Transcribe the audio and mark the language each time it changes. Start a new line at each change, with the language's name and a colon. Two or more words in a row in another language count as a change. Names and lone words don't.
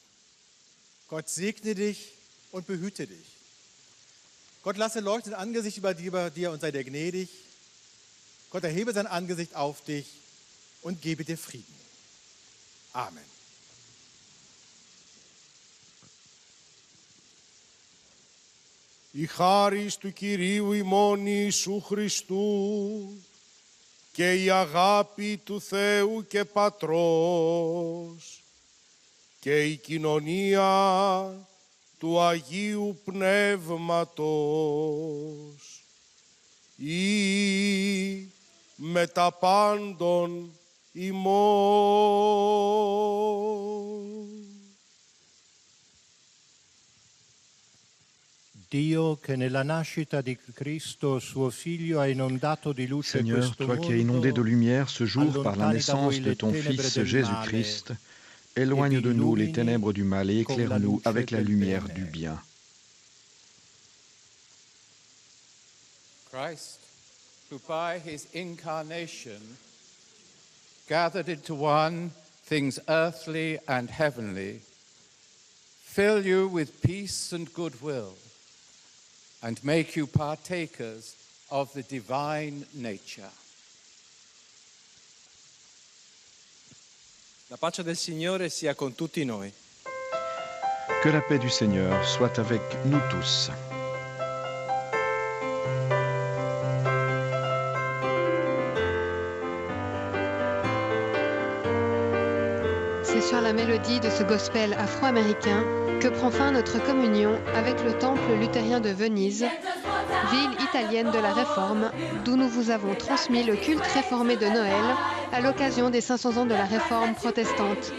German: Gott segne dich und behüte dich. Gott lasse leuchten Angesicht über dir und sei dir gnädig. Gott erhebe sein Angesicht auf dich und gebe dir Frieden. Amen.
Greek: Η χάρις του Κυρίου ημών Ιησού Χριστού και η αγάπη του Θεού και Πατρός και η κοινωνία του Αγίου Πνεύματος ή με τα πάντων ημών.
Italian: Dio che nella nascita di Cristo, suo figlio, ha inondato di luce
French: Seigneur,
Italian: questo
French: toi qui as inondé de lumière ce jour par la naissance de ton Fils Jésus-Christ, éloigne de nous les ténèbres du mal et éclaire-nous avec la lumière du bien.
English: Christ, who by his incarnation gathered into one things earthly and heavenly, fill you with peace and goodwill, and make you partakers of the divine nature.
Italian: La pace del Signore sia con tutti noi.
French: Que la paix du Seigneur soit avec nous tous. C'est sur la mélodie de ce gospel afro-américain que prend fin notre communion avec le temple luthérien de Venise, ville italienne de la Réforme, d'où nous vous avons transmis le culte réformé de Noël à l'occasion des 500 ans de la Réforme protestante.